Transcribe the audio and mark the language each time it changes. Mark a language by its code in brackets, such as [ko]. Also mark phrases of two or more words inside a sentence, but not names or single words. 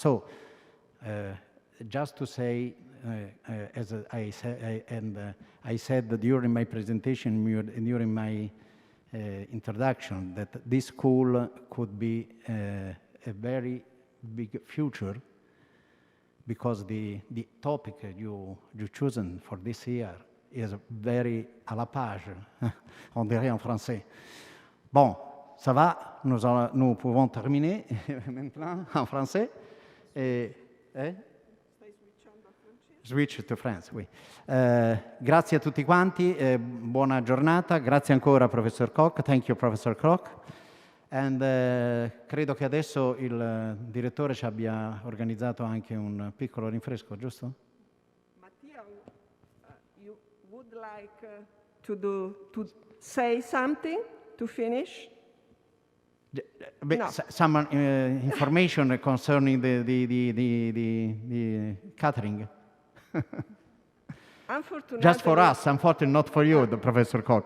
[en] So, just to say, as I said during my presentation, during my introduction, that this school could be a very big future, because the topic you chosen for this year is very [fr] à la page, on dirait en français. Bon, ça va, nous pouvons terminer maintenant en français. [en] Switch to France, oui. [it] Grazie a tutti quanti, buona giornata, grazie ancora Professor Kok, [en] thank you Professor Kok. [it] And credo che adesso il direttore ci abbia organizzato anche un piccolo rinfresco, giusto? Mattia, [en] you would like to say something to finish? No. Some information concerning the catering. Just for us, unfortunately, not for you, the Professor Kok.